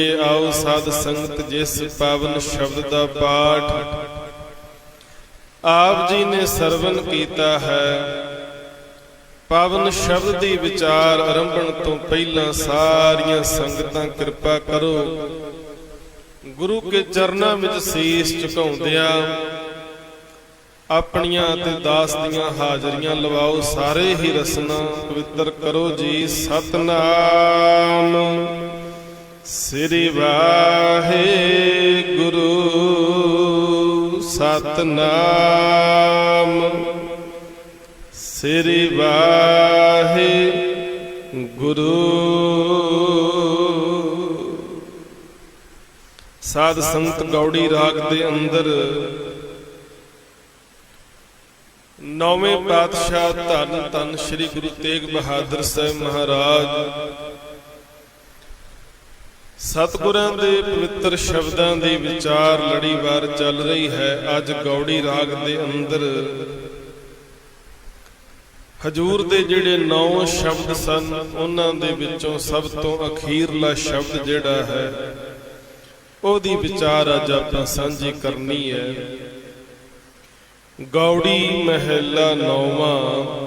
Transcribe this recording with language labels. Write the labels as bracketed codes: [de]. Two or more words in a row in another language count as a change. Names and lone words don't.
[pa] ਆਓ ਸਾਧ ਸੰਗਤ ਜਿਸ ਪਾਵਨ ਸ਼ਬਦ ਦਾ ਪਾਠ ਆਪ ਜੀ ਨੇ ਸਰਵਣ ਕੀਤਾ ਹੈ ਪਾਵਨ ਸ਼ਬਦ ਦੀ ਵਿਚਾਰ ਆਰੰਭਣ ਤੋ ਪਹਿਲਾ ਸਾਰੀਆਂ ਸੰਗਤਾਂ ਕਿਰਪਾ ਕਰੋ ਗੁਰੂ ਕੇ ਚਰਨਾਂ ਵਿੱਚ ਸੀਸ ਝੁਕਾਉਂਦਿਆਂ ਅਪਣੀਆਂ ਤੇ ਦਾਸ ਦੀਆਂ ਹਾਜ਼ਰੀਆਂ ਲਵਾਓ। ਸਾਰੇ ਹੀ ਰਸਨਾ ਪਵਿੱਤਰ ਕਰੋ ਜੀ। ਸਤਿਨਾਮ ਸ੍ਰੀ ਵਾਹਿਗੁਰੂ ਸਤਿਨਾਮ ਸ੍ਰੀ ਵਾਹਿਗੁਰੂ। ਸਾਧ ਸੰਤ ਗਉੜੀ ਰਾਗ ਦੇ ਅੰਦਰ ਨੌਵੇਂ ਪਾਤਸ਼ਾਹ ਧੰਨ ਧੰਨ ਸ੍ਰੀ ਗੁਰੂ ਤੇਗ ਬਹਾਦਰ ਸਾਹਿਬ ਮਹਾਰਾਜ ਸਤਿਗੁਰਾਂ ਦੇ ਪਵਿੱਤਰ ਸ਼ਬਦਾਂ ਦੀ ਵਿਚਾਰ ਲੜੀਵਾਰ ਚੱਲ ਰਹੀ ਹੈ। ਅੱਜ ਗਉੜੀ ਰਾਗ ਦੇ ਅੰਦਰ ਹਜੂਰ ਦੇ ਜਿਹੜੇ 9 ਸ਼ਬਦ ਸਨ ਉਹਨਾਂ ਦੇ ਵਿੱਚੋਂ ਸਭ ਤੋਂ ਅਖੀਰਲਾ ਸ਼ਬਦ ਜਿਹੜਾ ਹੈ ਉਹਦੀ ਵਿਚਾਰ ਅੱਜ ਆਪਾਂ ਸਾਂਝੀ ਕਰਨੀ ਹੈ। ਗੌੜੀ ਮਹਲਾ 9ਵਾਂ।